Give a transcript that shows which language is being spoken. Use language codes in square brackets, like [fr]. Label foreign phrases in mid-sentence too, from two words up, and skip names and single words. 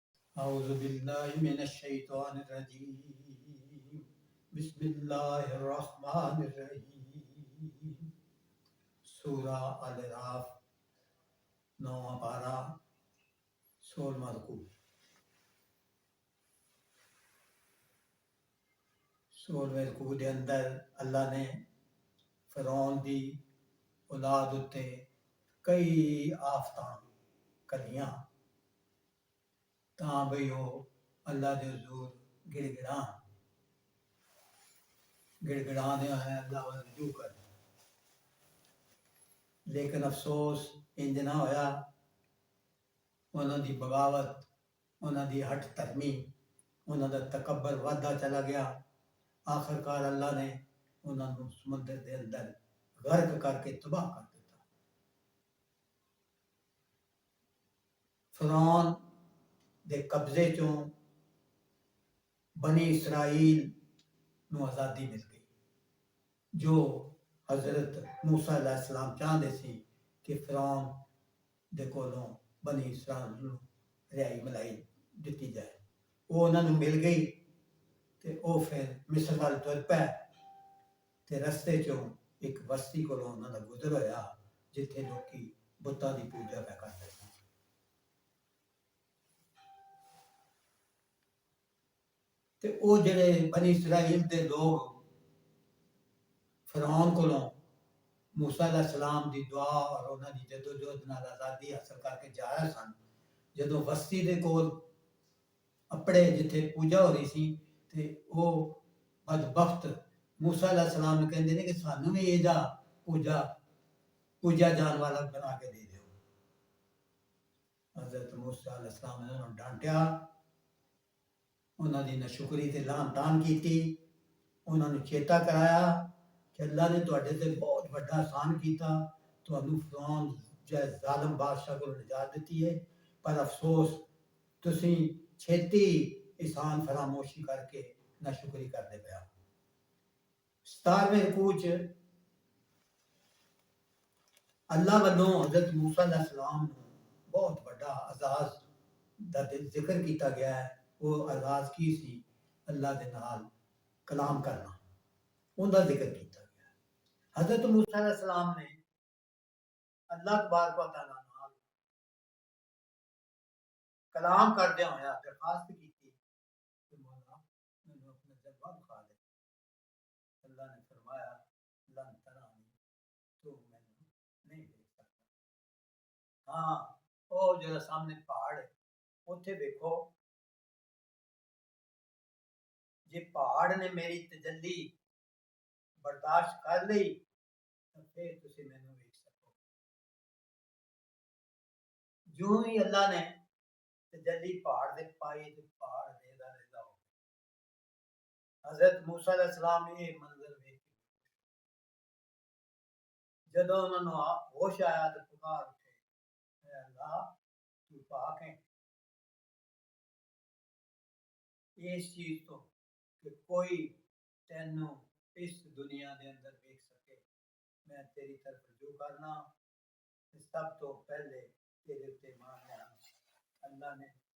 [ar] اعوذ باللہ من الشیطان الرجیم بسم اللہ الرحمن الرحیم [pa] سورہ الاعراف 9واں پارہ 16واں رکوع 16ویں رکوع دے اندر اللہ نے فرعون دی اولاد اتے کئی آفتاں کریاں تاں بھئی وہ اللہ دے حضور گڑ دیا ہے اللہ وال رجوع کر لیکن افسوس انج نہ ہویا انہاں دی بغاوت انہاں دی ہٹ دھرمی انہاں دا تکبر ودھا چلا گیا آخرکار اللہ نے انہاں نوں سمندر دے اندر غرق کر کے تباہ کر دیتا فرعون دے قبضے چوں بنی اسرائیل نو آزادی مل گئی جو حضرت موسیٰ علیہ السلام چاہتے سی کہ فرعون دے کولوں بنی اسرائیل نو رہائی ملائی دتی جائے وہ انہاں نو مل گئی تے او پھر مصر وال تر پے تے رستے چوں ایک بستی کولوں انہاں دا گزر ہویا جتھے لوکی بتاں دی پوجا پہ کرتے سن تے او جڑے بنی اسرائیل دے لوگ فرعون کولوں موسیٰ علیہ السلام دی دعا اور انہاں دی جدوجہد نال آزادی حاصل کر کے جایا سن جدوں بستی دے کول اپڑے جتھے پوجا ہو رہی سی تے او بدبخت موسیٰ علیہ السلام نے کہندے نے کہ سانوں بھی یہ جا پوجا جان والا بنا کے دے دیو حضرت موسیٰ علیہ السلام نے انہوں ڈانٹیا انہاں دی ناشکری تے لعن تان کیتی انہاں نوں چیتا کرایا کہ اللہ نے تواڈے تے بہت بڑا احسان کیتا تانوں فرعون جے ظالم بادشاہ کو نجات دتی ہے پر افسوس تسی چھیتی احسان فراموشی کر کے ناشکری کرتے پیا 17ویں رکوع چ اللہ والوں حضرت موسیٰ علیہ السلام نوں بہت بڑا اعزاز دا ذکر کیتا گیا ہے وہ اعزاز کی سی اللہ دے نال کلام کرنا ان دا ذکر کیتا گیا ہے حضرت موسیٰ علیہ السلام نے اللہ تبارک و تعالیٰ نال کلام کردیا ہویا درخواست کی کہ مولا مینوں اپنا جلوہ دکھا دے اللہ نے فرمایا [ar] لن ترانی [pa] تو مینوں نہیں دیکھ سکتا ہاں او جڑا سامنے پہاڑ ہے اوتھے دیکھو جے پہاڑ نے میری تجلی برداشت کر لئی تو پھر تسی مینوں ویکھ سکو جو ہی اللہ نے تجلی پہاڑ دے پائی تے پہاڑ ریزا ریزا ہو گیا حضرت موسیٰ علیہ السلام نے یہ منظر ویکھ جدوں انہاں نوں ہوش آیا تے پکار اٹھے اے اللہ تو پاک ہے اس چیز تو کہ کوئی تینوں اس دنیا دے اندر ویکھ سکے میں تیری طرف رجوع کرنا سب تو پہلے تیرے تے مان لیا اللہ نے